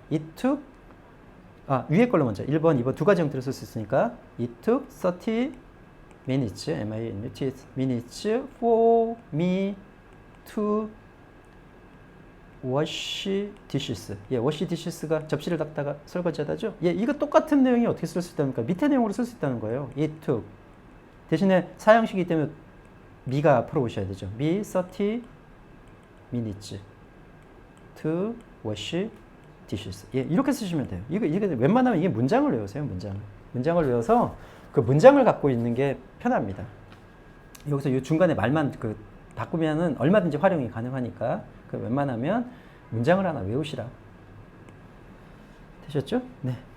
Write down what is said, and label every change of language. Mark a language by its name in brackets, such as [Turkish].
[English] It took [Korean] 위에 걸로 먼저 1번, 2번 두 가지 형태로 쓸 수 있으니까 [English] It took 30 minutes, minutes for me to wash dishes. [Korean] 예, wash dishes가 접시를 닦다가 설거지하다죠. 예, 이거 똑같은 내용이 어떻게 쓸 수 있답니까? 밑에 내용으로 쓸 수 있다는 거예요. [English] It took [Korean] 대신에 사형식이기 때문에 me가 앞으로 오셔야 되죠. [English] me 30 minutes to wash dishes. [Korean] 예, 이렇게 쓰시면 돼요. 이게 웬만하면 이게 문장을 외우세요. 문장을 외워서 그 문장을 갖고 있는 게 편합니다. 여기서 이 중간에 말만 그 바꾸면은 얼마든지 활용이 가능하니까 그 웬만하면 문장을 하나 외우시라. 되셨죠? 네.